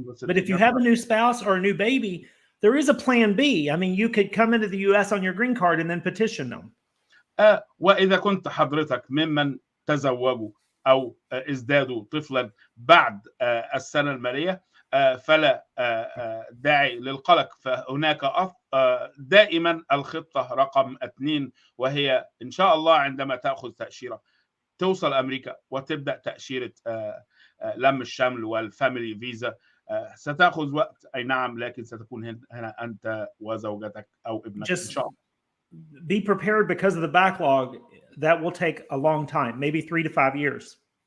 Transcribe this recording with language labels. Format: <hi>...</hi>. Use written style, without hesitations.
<en>But if you have a new spouse or a new baby, there is a plan B. I mean, you could come into the U.S. on your green card and then petition them.</en> <ar>وإذا كنت حضرتك ممن تزوجوا أو ازدادوا طفلا بعد السنة المالية، فلا داعي للقلق. فهناك دائما الخطة رقم 2، وهي إن شاء الله عندما تأخذ تأشيرة توصل أمريكا وتبدأ تأشيرة لم الشمل والفاميلي فيزا. ستأخذ وقت، أي نعم، لكن ستكون هنا أنت وزوجتك أو ابنك إن شاء الله.</ar> <en>Be prepared because of the backlog. that will take a long time, maybe 3 to 5 years.</en>